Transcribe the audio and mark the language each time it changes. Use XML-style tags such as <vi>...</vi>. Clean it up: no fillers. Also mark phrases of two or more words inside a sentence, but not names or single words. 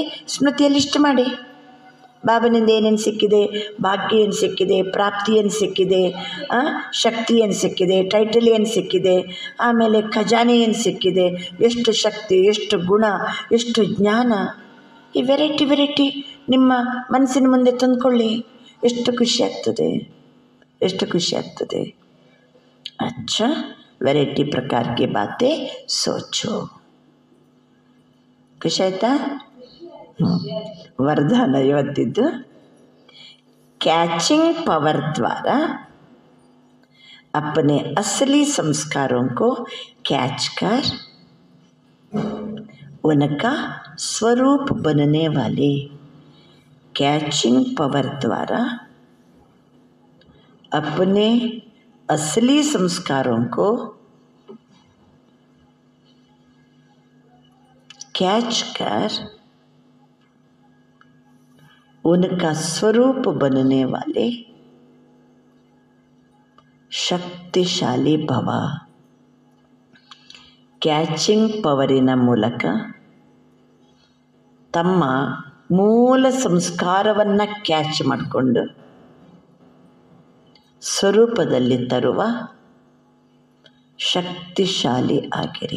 <kn>ಸ್ಮೃತಿಯಲ್ಲಿ ಇಷ್ಟು ಮಾಡಿ, ಬಾಬನಿಂದ ಏನೇನು ಸಿಕ್ಕಿದೆ, ಭಾಗ್ಯ ಏನು ಸಿಕ್ಕಿದೆ, ಪ್ರಾಪ್ತಿ ಏನು ಸಿಕ್ಕಿದೆ, ಶಕ್ತಿ ಏನು ಸಿಕ್ಕಿದೆ, ಟೈಟಲ್ ಏನು ಸಿಕ್ಕಿದೆ, ಆಮೇಲೆ ಖಜಾನೆ ಏನು ಸಿಕ್ಕಿದೆ, ಎಷ್ಟು ಶಕ್ತಿ, ಎಷ್ಟು ಗುಣ, ಎಷ್ಟು ಜ್ಞಾನ. ಈ ವೆರೈಟಿ ವೆರೈಟಿ ನಿಮ್ಮ ಮನಸ್ಸಿನ ಮುಂದೆ ತಂದುಕೊಳ್ಳಿ. ಎಷ್ಟು ಖುಷಿ ಆಗ್ತದೆ, ಎಷ್ಟು ಖುಷಿ ಆಗ್ತದೆ.</kn> <hi>अच्छा, वैरायटी प्रकार की बातें सोचो.</hi> <kn>ಖುಷಿ ಆಯ್ತಾ? ವರದಾನ ಇವತ್ತಿದ್ದು,</kn> <hi>कैचिंग पावर द्वारा अपने असली संस्कारों को कैच कर उनका स्वरूप बनने वाले. कैचिंग पावर द्वारा अपने असली संस्कारों को कैच कर उनका स्वरूप बनने वाले शक्तिशाली भव.</hi> <kn>ಕ್ಯಾಚಿಂಗ್ ಪವರಿನ ಮೂಲಕ ತಮ್ಮ ಮೂಲ ಸಂಸ್ಕಾರವನ್ನು ಕ್ಯಾಚ್ ಮಾಡಿಕೊಂಡು ಸ್ವರೂಪದಲ್ಲಿ ತರುವ ಶಕ್ತಿಶಾಲಿ ಆಗಿರಿ.</kn>